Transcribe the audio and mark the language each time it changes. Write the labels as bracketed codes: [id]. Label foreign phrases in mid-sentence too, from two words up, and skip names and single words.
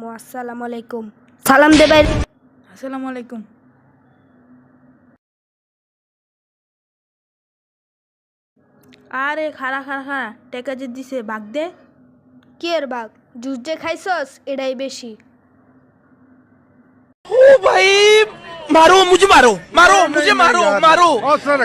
[bn] আসসালামু আলাইকুম। সালাম দে ভাই। আসসালামু আলাইকুম। আরে খারা খারা খারা টেকা যে দিছে বাগ দে। কি এর বাঘ? জুস যে খাইছস এটাই বেশি। [hi] ओ भाई मारो मुझे मारो मारो मुझे मारो मारो